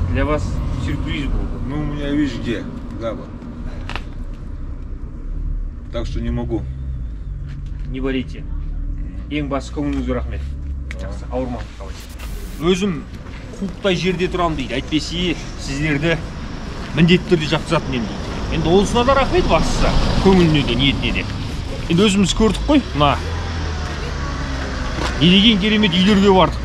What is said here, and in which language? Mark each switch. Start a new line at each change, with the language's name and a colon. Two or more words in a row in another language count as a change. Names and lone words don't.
Kazakh: вас сюрприз болды.
Russian: Ну, у меня видишь где, Габа. Так что не могу. Не болейте.
Kazakh: Ең басы көңіліңізге рахмет. Жақсы, ауырмаңыз қалайсыз. Өзім қуықтай жерде тұрам дейді. Әйтпесе сіздерді міндетті түрде жақсартатын едім дейді. Енді олысына да рахмет бастысы. Көңіліне де, ниетіне де. Енді өзіміз көрдік қой. Мына не деген керемет үйлерге бардық.